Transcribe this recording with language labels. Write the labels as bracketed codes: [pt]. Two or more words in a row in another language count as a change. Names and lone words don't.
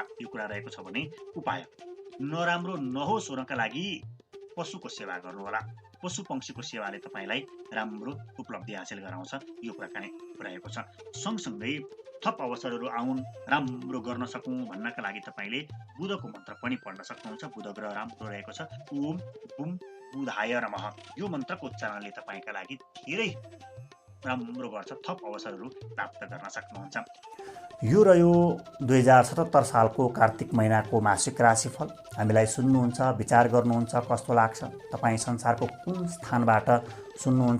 [ne] यो कुरा रहेको छ भने उपाय नराम्रो नहोस् हुनका लागि पशुको सेवा गर्नुहोला। पशु पंक्षीको सेवाले तपाईँलाई राम्रो उपलब्धि हासिल गराउँछ। यो कुराकानी रहेको छ। सँगसँगै थप अवसरहरू आउन्, राम्रो गर्न सकौँ भन्नका लागि तपाईँले बुधको मन्त्र पनि पढ्न सक्नुहुन्छ। बुध ग्रह राम्रो रहेको छ। [sa] ओम बुम बुधाय नमः। [ne] यो मन्त्रको उच्चारणले तपाईँका लागि धेरै राम्रो गर्छ। थप अवसरहरू प्राप्त गर्न सक्नुहुन्छ। यो रह्यो 2077 सालको कार्तिक महिनाको मासिक राशिफल। हामीलाई सुन्नुहुन्छ, विचार गर्नुहुन्छ, कस्तो लाग्छ? तपाईँ संसारको कुन स्थानबाट सुन्नुहुन्छ?